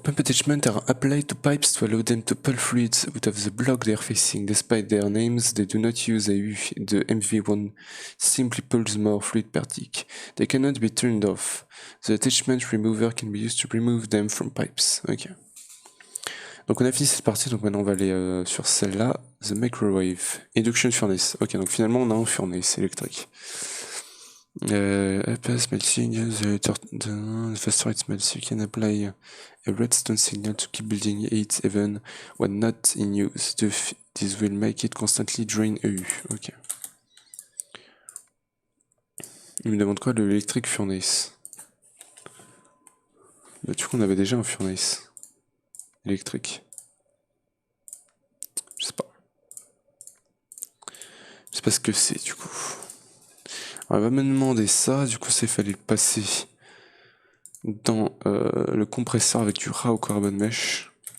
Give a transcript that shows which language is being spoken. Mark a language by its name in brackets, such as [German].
[English] Pump attachment are applied to pipes to allow them to pull fluids out of the block they are facing. Despite their names, they do not use AU. The MV1 simply pulls more fluid per tick. They cannot be turned off. The attachment remover can be used to remove them from pipes. Ok. [French] Donc on a fini cette partie, donc maintenant on va aller sur celle-là. The microwave. Induction furnace. Ok, donc finalement on a un furnace électrique. [English] Pass melting, the faster it melts, you can apply a redstone signal to keep building it even when not in use. This will make it constantly drain EU. Ok. [French] Il me demande quoi, de l'électrique furnace? Bah, du coup, on avait déjà un furnace électrique. Je sais pas. Je sais pas ce que c'est, du coup. Alors, elle va me demander ça, du coup, il fallait le passer dans le compresseur avec du raw carbon mesh.